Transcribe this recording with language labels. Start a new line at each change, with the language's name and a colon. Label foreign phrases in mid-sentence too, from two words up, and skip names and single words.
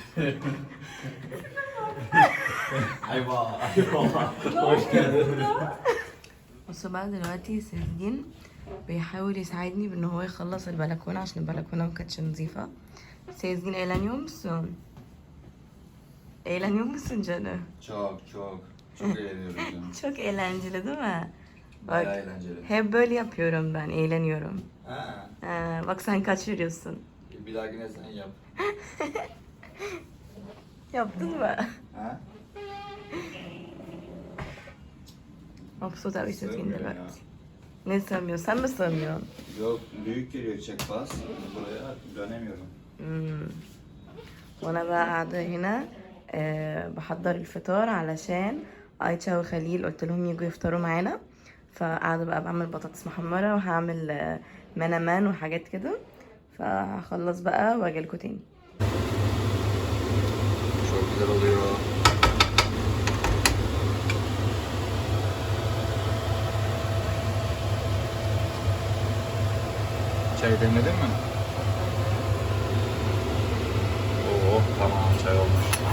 Arabic: ايوه ايوه.
Turkish: hoş geldin.
Arabic: بصوا بقى دلوقتي سجين بيحاول يساعدني بان هو يخلص البلكونه عشان البلكونه ما كانتش نظيفه.
Turkish: Sezgin eğleniyor musun? Eğleniyor musun canım? Çok çok. Çok eğleniyorum canım. Çok eğlenceli değil mi? Bayağı Bak, eğlenceli. hep böyle yapıyorum ben, eğleniyorum. Ha. Bak sen kaç veriyorsun? Bir dahakine sen yap. Yaptın mı? Ha? Mabsut abi Sezgin Sığmıyor
Arabic: dلوقتي.
Turkish: ya. Ne sığmıyor? Sen mi sığmıyorsun? Yok büyük geliyor checkpass. Buraya dönemiyorum.
Arabic: وانا بقى قاعدة هنا بحضر الفطار علشان ايتشا وخليل قلت لهم يجوا يفطروا معانا. فقاعدة بقى بعمل بطاطس محمرة وهعمل منامان وحاجات كده. فهخلص بقى واجيلكوا تاني.
Turkish: Çok güzel oluyor. Çay demledin mi? Oo tamam çay olmuş.